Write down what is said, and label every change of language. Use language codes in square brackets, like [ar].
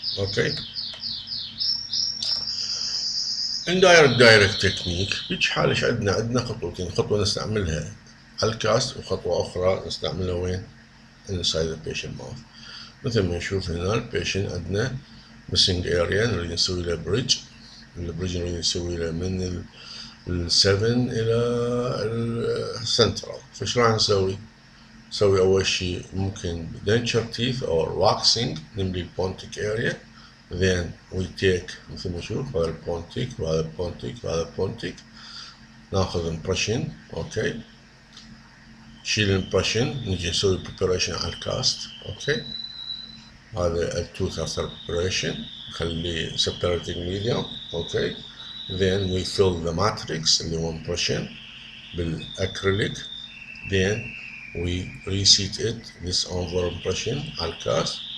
[ar] اوكي، indirect technique بيجي حالش عندنا خطوتين، خطوة نستعملها على الكاست وخطوة أخرى نستعملها وين؟ [en] inside the patient mouth. [ar] مثل ما نشوف هنا البيشنت عندنا missing area نريد نسوي له بريدج، البريدج نريد نسوي له من ال7 إلى السنترال. فش راح نسوي؟ سوي أول شيء ممكن denture teeth or waxing نملي pontic area. [en] then we take [ar] مثل ما نشوف هذا البونتيك وهذا البونتيك وهذا البونتيك، ناخذ impression. اوكي، نشيل الامبريشن، نجي نسوي preparation على الكاست. اوكي، هذا التوث [en] after preparation [ar] نخليه separating medium. [en] okay, then we fill the matrix [ar] اللي هو [en] impression بالاكريليك. then we reseat it this over impression [ar] على الكاست.